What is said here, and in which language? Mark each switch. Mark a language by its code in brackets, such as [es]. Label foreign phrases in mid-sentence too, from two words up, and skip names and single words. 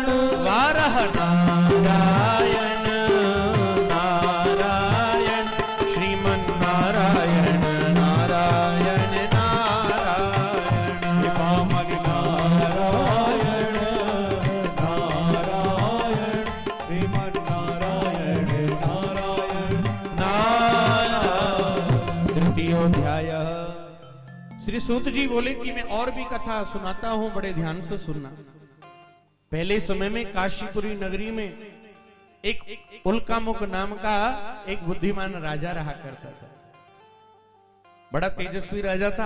[hi] वारह नारायण नारायण श्रीमन नारायण नारायण नारायण वामन नारायण नारायण श्रीमन नारायण नारायण नारायण। तृतीयोध्याय। श्री सूत जी बोले कि मैं और भी कथा सुनाता हूं, बड़े ध्यान से सुनना। पहले समय में काशीपुरी नगरी में एक उल्कामुख नाम का एक बुद्धिमान राजा रहा करता था। बड़ा तेजस्वी राजा था।